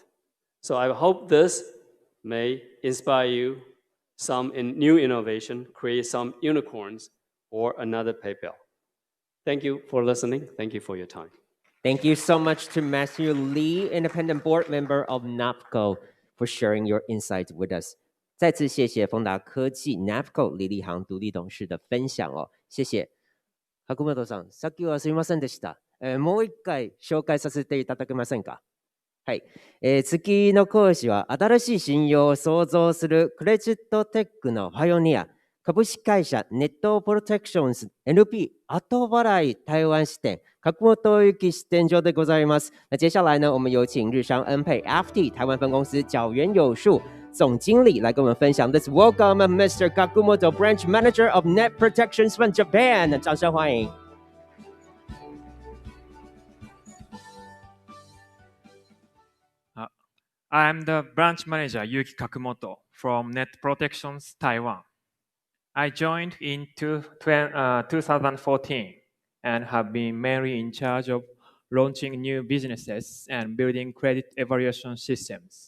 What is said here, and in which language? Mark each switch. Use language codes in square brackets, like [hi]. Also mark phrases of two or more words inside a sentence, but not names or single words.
[en] So I hope this may inspire you some new innovation, create some unicorns, or another PayPal. Thank you for listening. Thank you for your time. Thank you so much to Matthew Lee, independent board member of NAPCO, for sharing your insights with us. [zh] 再次谢谢丰达科技 NAPCO 李立航独立董事的分享哦，謝謝。 [ja] 白本さん、さっきはすみませんでした。もう一回紹介させていただけませんか。はい、次の講師は新しい信用を創造するクレジットテックのパイオニア、株式会社ネットプロテクションズ NP 後払い台湾支店角本由紀支店長でございます。 [zh] 那接下来呢，我们有请日商恩佩 FT 台湾分公司角原有树总经理来跟我们分享。 [en] Let's welcome Mr. Kakumoto, Branch Manager of Net Protections from Japan。 [zh] 掌声欢迎。 [en] I'm the branch manager Yuki Kakumoto from Net Protections Taiwan. I joined in 2014 and have been mainly in charge of launching new businesses and building credit evaluation systems.